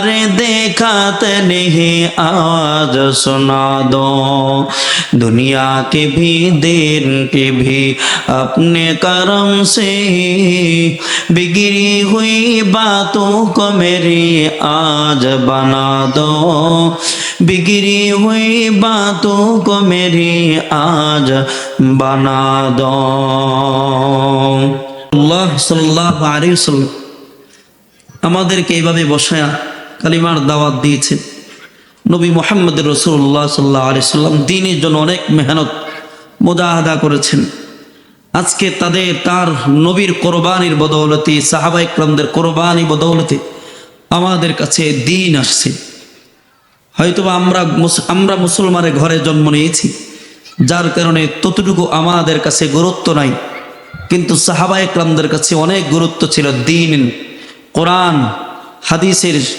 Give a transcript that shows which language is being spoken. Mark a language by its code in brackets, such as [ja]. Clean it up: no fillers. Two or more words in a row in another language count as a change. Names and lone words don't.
[ur] دیکھاتے نہیں آواز سنا دو دنیا کی بھی دین کی بھی اپنے کرم سے بگڑی ہوئی باتوں کو میری آج بنا دو بگڑی ہوئی باتوں کو میری آج بنا دو [bn] আল্লাহ [ar] صلى الله عليه وسلم [bn] আমাদেরকে এইভাবে বসায়া কালিমার দাওয়াত দিয়েছেন নবী মুহাম্মদ [ar] رسول الله صلى الله عليه وسلم [bn] দ্বীনের জন্য অনেক মেহনত মুজাহাদা করেছেন আজকে তার নবীর কোরবানির বদৌলতে সাহাবা ইকরামদের কোরবানি বদৌলতে আমাদের কাছে দ্বীন আসছে হয়তোবা আমরা মুসলমানের ঘরে জন্ম নিয়েছি যার কারণে ততটুকু আমাদের কাছে গুরুত্ব নাই কিন্তু সাহাবা ইকরামদের কাছে অনেক গুরুত্ব ছিল দ্বীন কোরআন হাদিসের